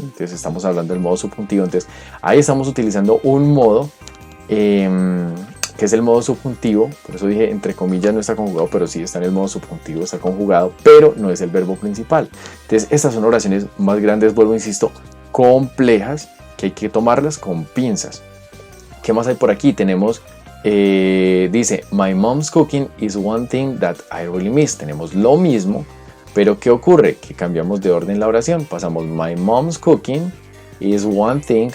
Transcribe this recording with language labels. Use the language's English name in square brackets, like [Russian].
[Spanish] Entonces estamos hablando del modo subjuntivo. Entonces ahí estamos utilizando un modo que es el modo subjuntivo. Por eso dije entre comillas no está conjugado, pero sí está en el modo subjuntivo, está conjugado, pero no es el verbo principal. Entonces estas son oraciones más grandes, vuelvo, insisto, complejas, que hay que tomarlas con pinzas. ¿Qué más hay por aquí? Tenemos dice [English] my mom's cooking is one thing that I really miss. [Spanish] Tenemos lo mismo, pero ¿qué ocurre? Que cambiamos de orden la oración. Pasamos [English] my mom's cooking is one thing.